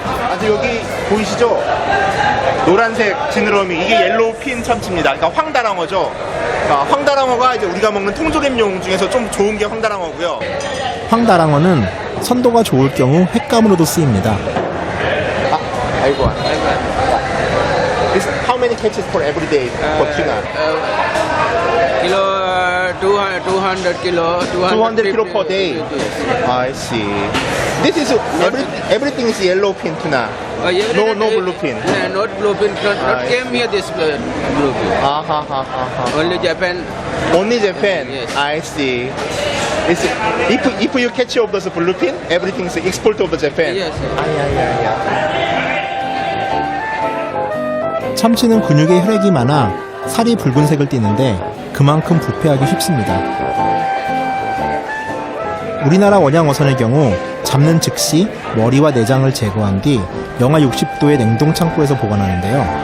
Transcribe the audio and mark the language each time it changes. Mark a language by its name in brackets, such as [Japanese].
[Korean] 아주 여기 보이시죠? 노란색 지느러미, 이게 옐로우핀 참치입니다. 그러니까 황다랑어죠. 그러니까 황다랑어가 이제 우리가 먹는 통조림용 중에서 좀 좋은 게 황다랑어고요. 황다랑어는 선도가 좋을 경우 횟감으로도 쓰입니다. 아이고. [English] How many catches for every day for tuna? Kilo 200 kilo. 200 kilo per day. I see. This is everything is yellowfin tuna. No bluefin. Not bluefin. Not came here this bluefin. Only Japan. Only Japan. Yes. I see. If you catch of those bluefin, everything is export of Japan. Yes. [Korean] 참치는 근육에 혈액이 많아 살이 붉은색을 띠는데 그만큼 부패하기 쉽습니다. 우리나라 원양어선의 경우 잡는 즉시 머리와 내장을 제거한 뒤 영하 60도의 냉동 창고에서 보관하는데요.